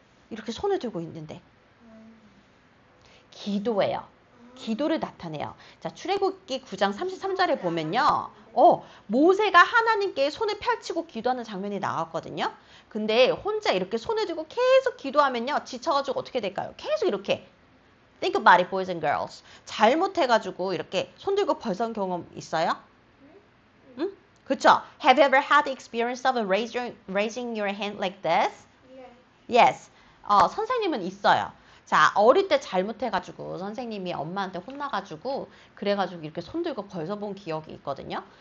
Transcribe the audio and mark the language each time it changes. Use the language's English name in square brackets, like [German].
[Korean] 이렇게 손을 들고 있는데 기도예요. 기도를 나타내요. 자, 출애굽기 9장 33절에 보면요. 모세가 하나님께 손을 펼치고 기도하는 장면이 나왔거든요. 근데 혼자 이렇게 손을 들고 계속 기도하면요. 지쳐가지고 어떻게 될까요? 계속 이렇게 [English] Think about it, boys and girls. [Korean] 잘못해가지고 이렇게 손 들고 벌선 경험 있어요? 응? 그쵸? [English] Have you ever had the experience of raising your hand like this? Yes. [Korean] 선생님은 있어요. 자, 어릴 때 잘못해가지고 선생님이 엄마한테 혼나가지고 그래가지고 이렇게 손 들고 벌써본 기억이 있거든요.